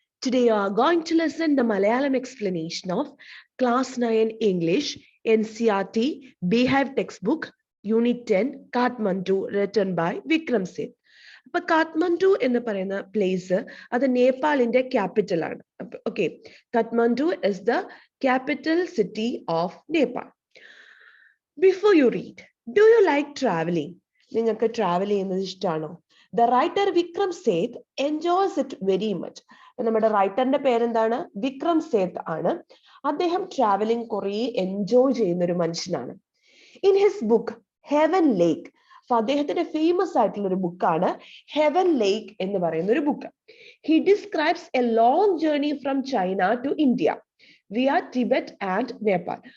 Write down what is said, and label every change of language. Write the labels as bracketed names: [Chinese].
[English] Today you are going to listen the Malayalam explanation of Class 9 English NCRT Beehive textbook Unit 10 Kathmandu written by Vikram Seth. [Malayalam] അപ്പൊ കാഠ്മണ്ഡു എന്ന് പറയുന്ന place അത് നേപ്പാളിന്റെ capital ആണ്. [English] Okay, Kathmandu is the capital city of Nepal. Before you read, do you like travelling? [Malayalam] നിങ്ങൾക്ക് travel ചെയ്യുന്നത് ഇഷ്ടമാണോ? [English] The writer Vikram Seth enjoys it very much. [Malayalam] നമ്മുടെ റൈറ്ററിന്റെ പേരെന്താണ്? വിക്രം സേത്ത് ആണ്. അദ്ദേഹം ട്രാവലിംഗ് കുറെ എൻജോയ് ചെയ്യുന്ന ഒരു മനുഷ്യനാണ്. [English] in his book heaven lake, [Malayalam] അപ്പൊ അദ്ദേഹത്തിന്റെ ഫേമസ് ആയിട്ടുള്ള ഒരു ബുക്കാണ് ഹെവൻ ലേക്ക് എന്ന് പറയുന്ന ഒരു book. [English] He describes a long journey from China to India via Tibet and Nepal.